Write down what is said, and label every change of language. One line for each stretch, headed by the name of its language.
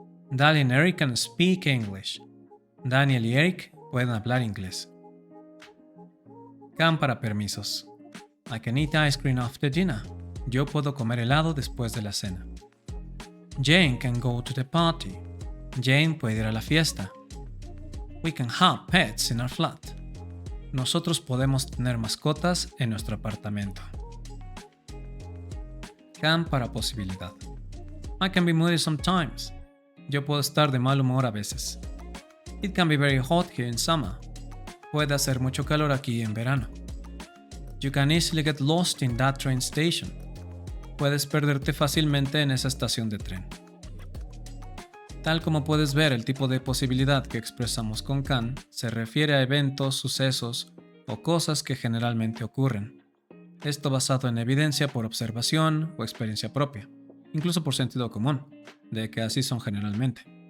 English: Daniel y Eric can speak English.
Spanish: Daniel y Eric pueden hablar inglés. Can para permisos.
English: I can eat ice cream after dinner.
Spanish: Yo puedo comer helado después de la cena.
English: Jane can go to the party.
Spanish: Jane puede ir a la fiesta.
English: We can have pets in our flat.
Spanish: Nosotros podemos tener mascotas en nuestro apartamento. Can para posibilidad.
English: I can be moody sometimes.
Spanish: Yo puedo estar de mal humor a veces.
English: It can be very hot here in summer.
Spanish: Puede hacer mucho calor aquí en verano.
English: You can easily get lost in that train station.
Spanish: Puedes perderte fácilmente en esa estación de tren. Tal como puedes ver, el tipo de posibilidad que expresamos con can se refiere a eventos, sucesos o cosas que generalmente ocurren. Esto basado en evidencia por observación o experiencia propia, incluso por sentido común, de que así son generalmente.